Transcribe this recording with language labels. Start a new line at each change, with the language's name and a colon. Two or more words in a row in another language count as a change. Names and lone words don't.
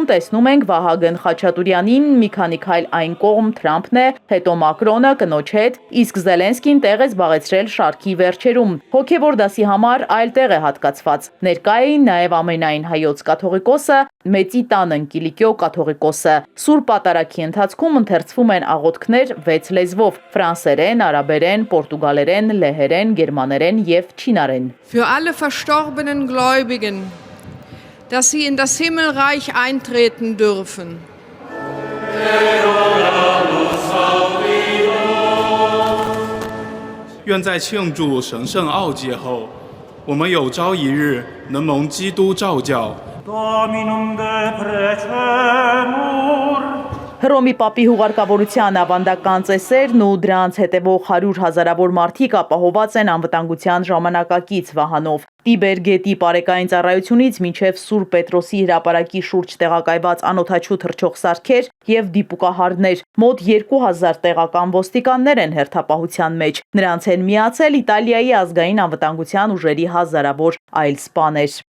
Armenian: տեսնում ենք Վահագն Խաչատուրյանին, մի քանի քայլ այն կողմ Թրամփն է, հետո Մակրոնը կնոջ հետ, իսկ Զելենսկին տեղ է զբաղեցրել շարքի վերջերում։ Հոգևոր դասի համար այլ տեղ է հատկացված։ Ներկա էին նաև ամենայն հայոց կաթողիկոսը, Մեծի տան Կիլիկիո կաթողիկոսը։ Սուրբ պատարագի ընթացքում ընթերցվում են աղոթքներ 6 լեզվով՝ ֆրանսերեն, արաբերեն, պորտուգալերեն, լեհերեն, գերմաներեն եւ չինարեն։
German: Für alle verstorbenen Gläubigen, dass sie in das Himmelreich eintreten dürfen.
Chinese: 愿在庆祝神圣奥迹后，我们有朝一日能蒙基督召叫。
Latin: Dominum de precemur.
Armenian: Հռոմի պապի հուղարկավորության ավանդական ծեսերն ու դրանց հետևող 100 հազարավոր մարդիկ ապահոված են անվտանգության ժամանակակից վահանով։ Տիբեր գետի պարեկային ծառայությունից մինչև Սուրբ Պետրոսի հրապարակի շուրջ տեղակայված անօդաչու թռչող սարքեր եւ դիպուկահարներ, մոտ 2000 տեղական ոստիկաններ են հերթապահության մեջ։ Նրանց են միացել Իտալիայի ազգային անվտանգության ուժերի հազարավոր այլ սպաներ։